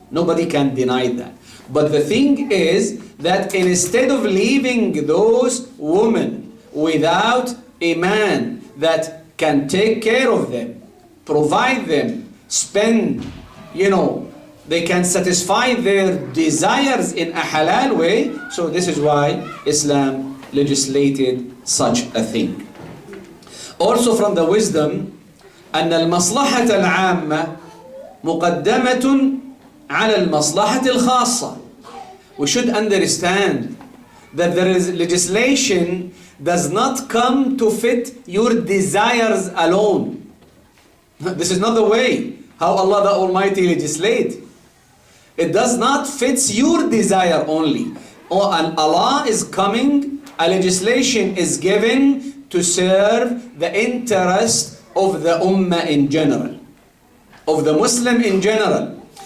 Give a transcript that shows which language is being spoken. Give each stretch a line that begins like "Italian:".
English: Nobody can deny that. But the thing is that instead of leaving those women without a man that can take care of them, provide them, spend, they can satisfy their desires in a halal way. So this is why Islam legislated such a thing. Also from the wisdom,
Arabic: أن المصلحة العامة مقدمة على المصلحة الخاصة.
English: We should understand that there is legislation does not come to fit your desires alone. This is not the way how Allah the Almighty legislate. It does not fit your desire only. And Allah is coming, a legislation is given to serve the interest of the Ummah in general, of the Muslim in general.